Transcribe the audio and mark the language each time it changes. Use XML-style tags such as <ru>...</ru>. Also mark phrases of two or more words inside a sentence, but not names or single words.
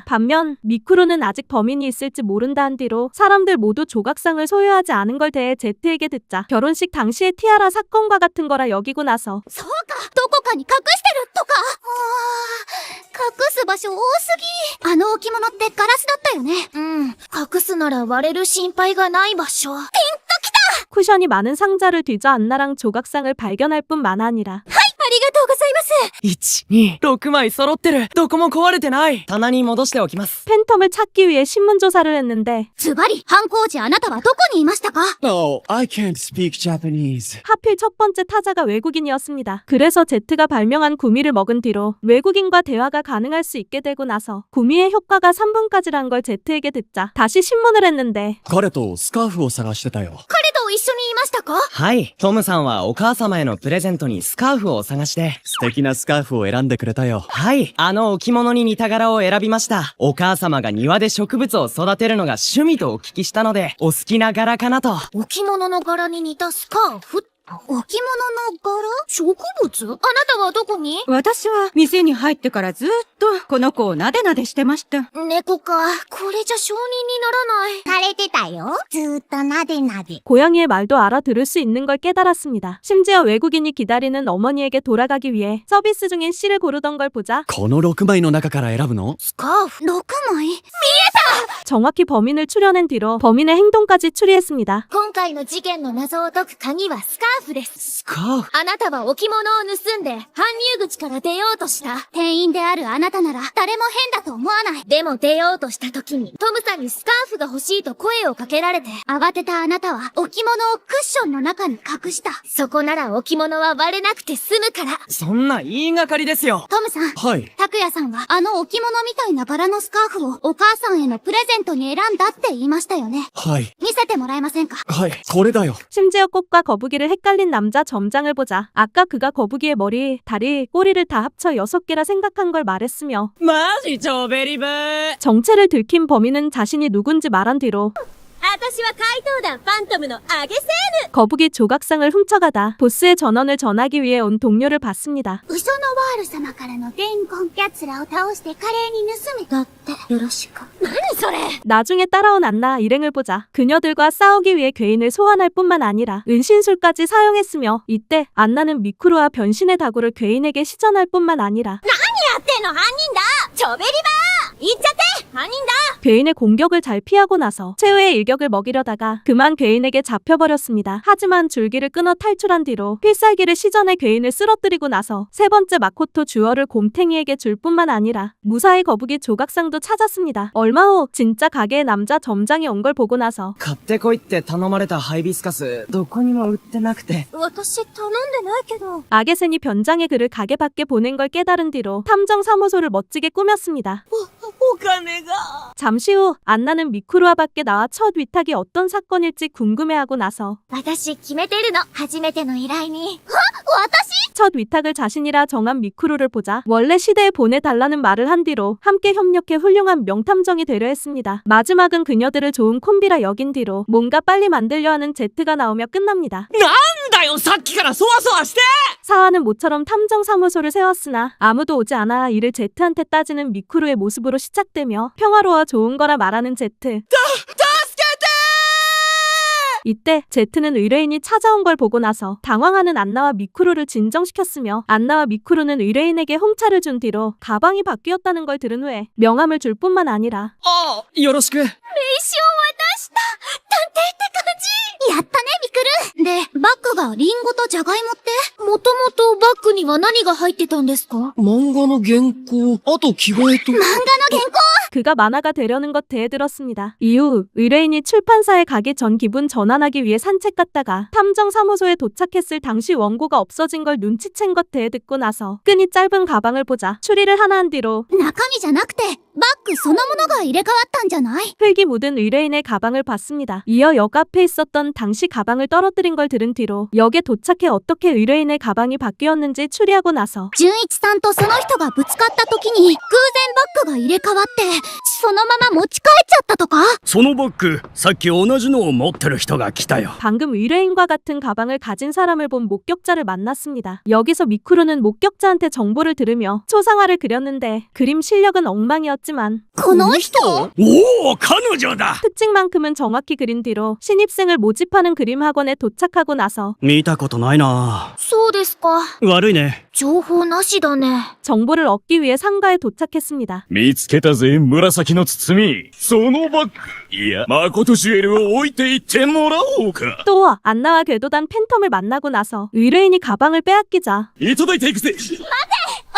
<ko>반면 미쿠루는 아직 범인이 있을지 모른다 한 뒤로 사람들 모두 조각상을 소유하지 않은 걸 대해 제트에게 듣자 결혼식 당시의 티아라 사건과 같은 거라 여기고 나서</ko> <ja>そうか、どこかに隠してるとか。隠す場所多すぎ。あの置物ってガラスだったよね。うん。隠すなら割れる心配がない場所。ピンときた。</ja> <ko>쿠션이 많은 상자를 뒤져 안나랑 조각상을 발견할 뿐만 아니라</ko> <ja>ありがとうございます。 1、2、6枚揃ってる。どこも壊れてない。棚に戻しておきます。</ja> <ko>팬텀을 찾기 위해 신문조사를 했는데</ko> <ja>ズバリ、犯行時あなたはどこにいましたか？</ja> <en>No, I can't speak Japanese.</en> <ko>하필 첫 번째 타자가 외국인이었습니다. 그래서 제트가 발명한 구미를 먹은 뒤로 외국인과 대화가 가능할 수 있게 되고 나서 구미의 효과가 3분까지란 걸 제트에게 듣자 다시 신문을 했는데</ko> <ja>彼とスカーフを探してたよ。彼と一緒にいまましたか？はい。トムさんはお母様へのプレゼントにスカーフを探して。素敵なスカーフを選んでくれたよ。はい。あの置物に似た柄を選びました。お母様が庭で植物を育てるのが趣味とお聞きしたので、お好きな柄かなと。置物の柄に似たスカーフ？置物の柄？植物？あなたはどこに？私は店に入ってからずっとこの子をなでなでしてました。猫か。これじゃ承認にならない。されてたよ。ずーっとなでなで。</ja> <ko>고양이의 말도 알아들을 수 있는 걸 깨달았습니다. 심지어 외국인이 기다리는 어머니에게 돌아가기 위해 서비스 중인 씨를 고르던 걸 보자</ko> <ja>この6枚の中から選ぶの？スカーフ6枚？</ja> <ko>정확히 범인을 추려낸 뒤로 범인의 행동까지 추리했습니다.</ko> <ja>今回の事件の謎を解く鍵はスカーフです。スカーフ？あなたは置物を盗んで搬入口から出ようとした。店員であるあなたなら誰も変だと思わない。でも出ようとした時にトムさんにスカーフが欲しいと声をかけられて、慌てたあなたは置物をクッションの中に隠した。そこなら置物は割れなくて済むから。そんな言いがかりですよ。トムさん、はい。拓也さんはあの置物みたいな柄のスカーフをお母さんへのプレゼントに選んだって言いましたよね。はい。見せてもらえませんか？はい。これだよ。</ja> <ko>심지어 꽃과 거북이를 헷갈린 남자 점장을 보자 아까 그가 거북이의 머리, 다리, 꼬리를 다 합쳐 6개라 생각한 걸 말했으며</ko> <ja>マジ超ベリブー。</ja> <ko>정체를 들킨 범인은 자신이 누군지 말한 뒤로</ko> <ja>私は怪盗団ファントムのアゲセーヌ。</ja> <ko>거북이 조각상을 훔쳐가다 보스의 전원을 전하기 위해 온 동료를 봤습니다.</ko> <ja>嘘のワール様からの伝言、奴らを倒して華麗に盗め。だってよろしく。何それ？</ja> <ko>나중에 따라온 안나 일행을 보자 그녀들과 싸우기 위해 괴인을 소환할 뿐만 아니라 은신술까지 사용했으며 이때 안나는 미쿠루와 변신의 다구를 괴인에게 시전할 뿐만 아니라</ko> <ja>やってんの犯人だ。チョベリバー。行っちゃって犯人だ。</ja> <ko>괴인의 공격을 잘 피하고 나서 최후의 일격을 먹이려다가 그만 괴인에게 잡혀버렸습니다. 하지만 줄기를 끊어 탈출한 뒤로 필살기를 시전해 괴인을 쓰러뜨리고 나서 세 번째 마코토 주얼을 곰탱이에게 줄 뿐만 아니라 무사히 거북이 조각상도 찾았습니다. 얼마 후 진짜 가게의 남자 점장이 온 걸 보고 나서</ko> <ja>買ってこいって頼まれたハイビスカス、どこにも売ってなくて。私頼んでないけど。</ja> <ko>아게센이 변장의 그를 가게 밖에 보낸 걸 깨달은 뒤로 탐정사무소를 멋지게 꾸몄습니다.</ko> <ja>お金が。</ja> <ko>잠시 후 안나는 미쿠루와 밖에 나와 첫 위탁이 어떤 사건일지 궁금해하고 나서</ko> <ja>私決めてるの。初めての依頼に。私？</ja> <ko>첫 위탁을 자신이라 정한 미쿠루를 보자 원래 시대에 보내달라는 말을 한 뒤로 함께 협력해 훌륭한 명탐정이 되려 했습니다. 마지막은 그녀들을 좋은 콤비라 여긴 뒤로 뭔가 빨리 만들려 하는 제트가 나오며 끝납니다.</ko> <ja>なんだよ、さっきからそわそわして。</ja> <ko>사화는 모처럼 탐정사무소를 세웠으나 아무도 오지 않아 이를 제트한테 따지는 미쿠루의 모습으로 시작되며 평화로워 좋은 거라 말하는 제트. 이때 제트는 의뢰인이 찾아온 걸 보고 나서 당황하는 안나와 미쿠루를 진정시켰으며 안나와 미쿠루는 의뢰인에게 홍차를 준 뒤로 가방이 바뀌었다는 걸 들은 후에 명함을 줄 뿐만 아니라</ko> <ja>あ、よろしく。名刺を渡した。探偵って感じ。やったね、ミクル。で、バッグがリンゴとジャガイモって？もともとバッグには何が入ってたんですか？漫画の原稿、あと着替えと。漫画の原稿。</ja> <ko>그가 만화가 되려는 것 대들었습니다. 이후 의뢰인이 출판사에 가기 전 기분 전환하기 위해 산책 갔다가 탐정사무소에 도착했을 당시 원고가 없어진 걸 눈치챈 것 대듣고 나서 끈이 짧은 가방을 보자 추리를 하나 한 뒤로</ko> <ja>中身じゃなくて、バッグそのものが入れ替わったんじゃない？</ja> <ko>흙이 묻은 의뢰인의 가방을 봤습니다. 이어 역 앞에 있었던 당시 가방을 떨어뜨린 걸 들은 뒤로 역에 도착해 어떻게 의뢰인의 가방이 바뀌었는지 추리하고 나서</ko> <ja>純一さんとその人がぶつかった時に偶然バッグが入れ替わってそのまま持ち帰っちゃったとか？そのバッグ、さっき同じのを持ってる人が来たよ。</ja> <ko>방금 의뢰인과 같은 가방을 가진 사람을 본 목격자를 만났습니다. 여기서 미쿠루는 목격자한테 정보를 들으며 초상화를 그렸는데 그림 실력은 엉망이었지만</ko> <ja>この人？おお、彼女だ。</ja> <ko>특징만큼은 정확히 그린 뒤로 신입생을 모집하는 그림 학원에 도착하고 나서</ko> <ja>見たことないな。そうですか。悪いね。情報なしだね。</ja> <ko>정보를 얻기 위해 상가에 도착했습니다.</ko> <ja>見つけたぜ、紫の包み。そのバッグ。いや、マコトジュエルを置いていってもらおうか。</ja> <ko>또 안나와 궤도단 팬텀을 만나고 나서 의뢰인이 가방을 빼앗기자</ko> <ja>いただいていくぜ。待って</ja>